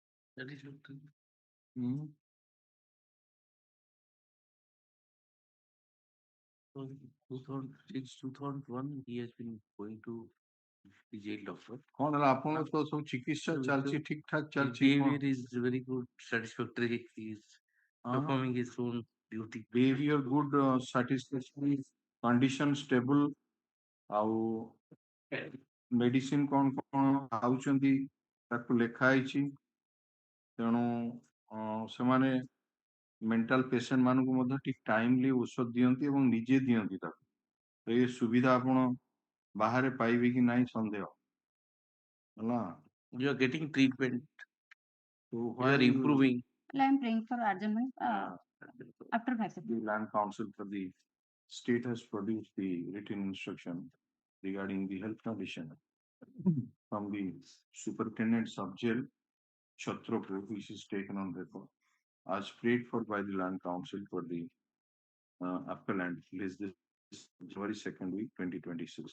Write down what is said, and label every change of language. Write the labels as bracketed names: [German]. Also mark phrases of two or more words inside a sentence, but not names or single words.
[English] Hmm. So 2006, 2001, he has been going to the jail doctor. [Odia] କଣ ହେଲା ଆପଣଙ୍କ ତ ସବୁ ଚିକିତ୍ସା ଚାଲିଛି ଠିକ ଠାକ [English] His [Odia] ଚାଲିଛି [English] behavior is very good, satisfactory. He is performing his own duty. behavior good, satisfactory, condition stable, [Odia] ଆଉ ମେଡିସିନ କଣ କଣ ଖାଉଛନ୍ତି ତାକୁ ଲେଖା ହେଇଛି ତେଣୁ ସେମାନେ [English] mental patient [Odia] ମାନଙ୍କୁ ମଧ୍ୟ ଠିକ ଟାଇମଲି ଔଷଧ ଦିଅନ୍ତି ଏବଂ ନିଜେ ଦିଅନ୍ତି ତାକୁ ଏ ସୁବିଧା ଆପଣ ବାହାରେ ପାଇବେ କି ନାହିଁ ସନ୍ଦେହ ହେଲା। [English] You are getting treatment. So You why are improving. I am praying for adjournment after 5 the land council for the state has produced the written instruction regarding the health condition from the superintendent sub jail Chhatrapur, which is taken on record as prayed for by the land council for the appellant is this January 2nd week 2026.